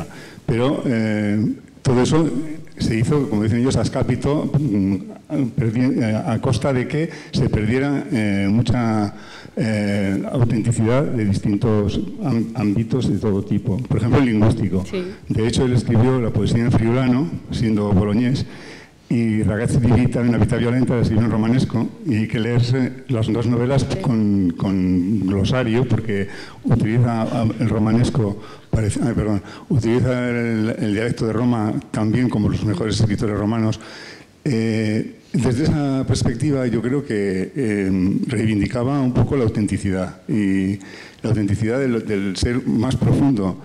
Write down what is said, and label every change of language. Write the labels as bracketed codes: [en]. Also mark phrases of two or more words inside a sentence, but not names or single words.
[es] Pero todo eso se hizo, como dicen ellos, [it] a scapito, [es] a costa de que se perdiera mucha autenticidad de distintos ámbitos de todo tipo. Por ejemplo, el lingüístico. Sí. De hecho, él escribió la poesía en friulano, siendo boloñés, y Ragazzi di vita, una vida violenta, la escribió en romanesco, y hay que leerse las dos novelas con glosario, porque utiliza el romanesco, utiliza el dialecto de Roma también como los mejores escritores romanos. desde esa perspectiva yo creo que reivindicaba un poco la autenticidad y la autenticidad del ser más profundo.